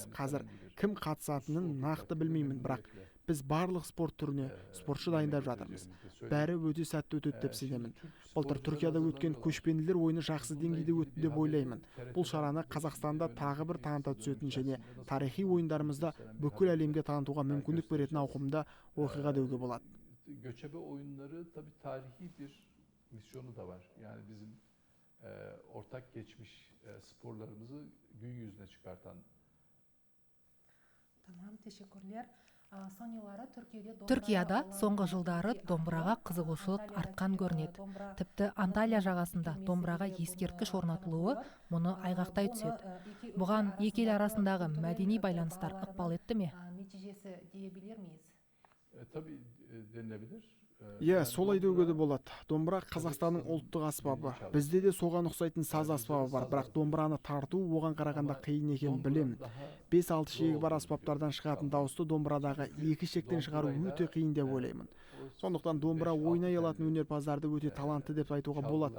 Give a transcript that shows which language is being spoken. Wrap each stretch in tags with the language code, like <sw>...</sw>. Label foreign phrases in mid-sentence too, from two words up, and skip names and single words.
<kk>Қазір кім қатысатынын нақты білмеймін, бірақ біз барлық спорт түріне спортшы дайындап жатырмыз. Бәрі өте сәтті өтеді деп сенемін. Былтыр Түркияда өткен көшпенділер ойыны жақсы деңгейде өтті деп ойлаймын. Бұл шараны Қазақстанда тағы бір таныта түсетін және тарихи ойындарымызда бүкіл әлемге танытуға мүмкіндік беретін ауқымда оқиға деуге болады.</kk> <tr>Göçebe oyunları tabii tarihi bir misyonu da var. Yani bizim ortak geçmiş sporlarımızı gün yüzüne çıkartan.</tr> <kk>Түркияда соңғы жылдары домбыраға қызығушылық артқан көрінеді. Тіпті Анталия жағасында домбыраға ескерткіш орнатылуы мұны айғақтай түседі. Бұған екі ел арасындағы мәдени байланыстар ықпал етті ме?</kk> <tr>Tabii denilebilir.</tr> <kk>Иә, солай деуге де болады. Домбыра Қазақстанның ұлттық аспабы. Бізде де соған ұқсайтын саз аспабы бар, бірақ домбыраны тарту оған қарағанда қиын екенін білемін. 5-6 шегі бар аспаптардан шығатын дауысты домбырадағы 2 шектен шығару өте қиын деп ойлаймын. Сондықтан домбыра ойнай алатын өнерпаздарды өте талантты деп айтуға болады.</kk>